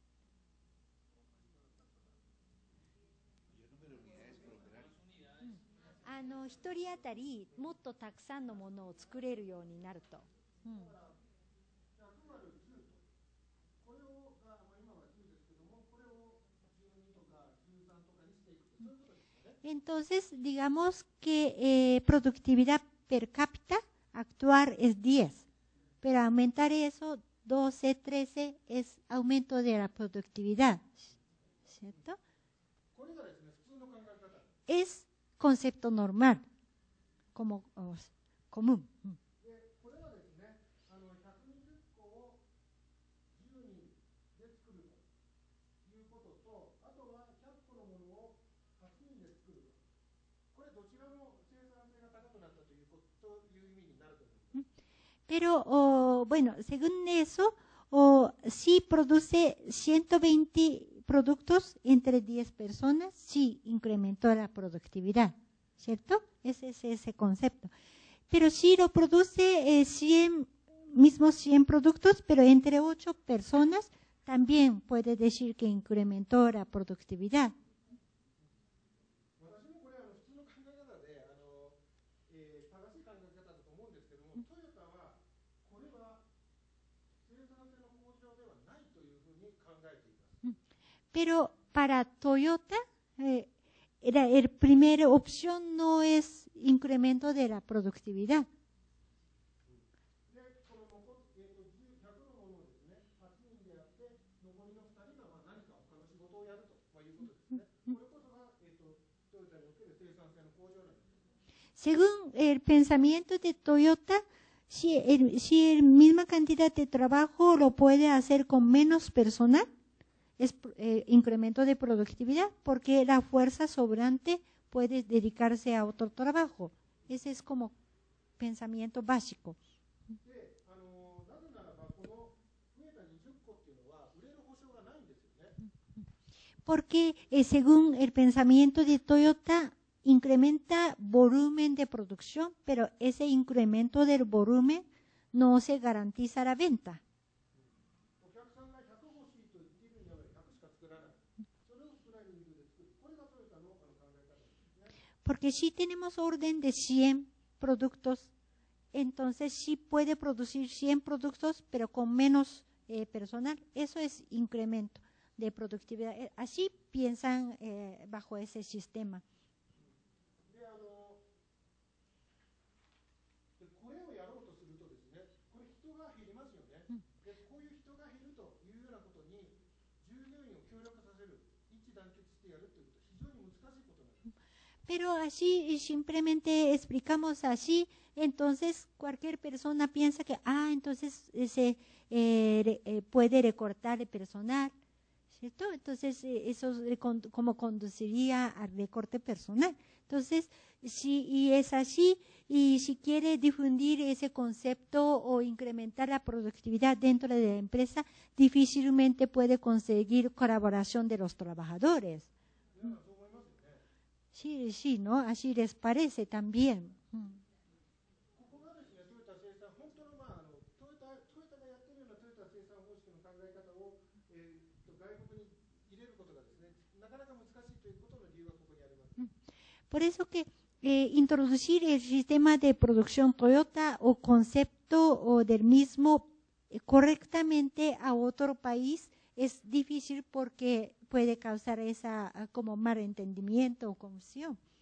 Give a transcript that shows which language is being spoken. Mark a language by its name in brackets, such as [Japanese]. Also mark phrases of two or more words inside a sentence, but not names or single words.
[Japanese] 1 人当たりもっとたくさんのものを作れるようになると。 [Spanish] Entonces, digamos que productividad per cápita actual es 10, pero aumentar eso 12, 13 es aumento de la productividad, ¿cierto? Es concepto normal. como común. [Japanese] でこれはですね、120個を10人で作るということと、あとは100個のものを8人で作ると。これどちらも生産性が高くなったという意味になると思います。 [Spanish] Pero, bueno, según eso, si produce 120 productos entre 10 personas, sí incrementó la productividad, ¿cierto? Ese es ese concepto. Pero si lo produce 100 productos, pero entre 8 personas, también puede decir que incrementó la productividad. [Japanese] 私もこれ普通の考え方で正しい考え方だと思うんですけども、トヨタはこれは生産性の向上ではないというふうに考えています。 [Spanish] Pero para Toyota, la primera opción no es incremento de la productividad. [Japanese] で、この100のものをですね、8人でやって、残りの2人が何か他の仕事をやるということですね。これこそがトヨタにおける生産性の向上なんです。 [Spanish] Según el pensamiento de Toyota, si el misma cantidad de trabajo lo puede hacer con menos personal, es incremento de productividad, porque la fuerza sobrante puede dedicarse a otro trabajo. Ese es como pensamiento básico. [Japanese] で、なぜならばこの増えた20個っていうのは売れる保証がないんですよね。 [Spanish] Porque según el pensamiento de Toyota, incrementa volumen de producción, pero ese incremento del volumen no se garantiza la venta. [Japanese] お客さんが100欲しいと言っているんだから100しか作らない。それを少ない人数で作る。これがトヨタの考え方ですね。 [Spanish] Porque si tenemos orden de 100 productos, entonces sí puede producir 100 productos, pero con menos personal. Eso es incremento de productividad. Así piensan bajo ese sistema. [Japanese] で、これをやろうとするとですね、これ人が減りますよね。で、こういう人が減るというようなことに従業員を協力させる、一致団結してやるということは非常に難しいことなんです。 [Spanish] Pero así simplemente explicamos así, entonces cualquier persona piensa que, entonces se puede recortar el personal, ¿cierto? Entonces eso como conduciría al recorte personal. Entonces, y es así, y si quiere difundir ese concepto o incrementar la productividad dentro de la empresa, difícilmente puede conseguir colaboración de los trabajadores. Sí, sí, ¿no? Así les parece también. [Japanese] ここがですね、トヨタ生産、本当のトヨタがやってるようなトヨタ生産方式の考え方を、外国に入れることがですね、なかなか難しいということの理由がここにあります。 [Spanish] Por eso que introducir el sistema de producción Toyota o concepto o del mismo correctamente a otro país es difícil porque puede causar esa como malentendimiento o confusión.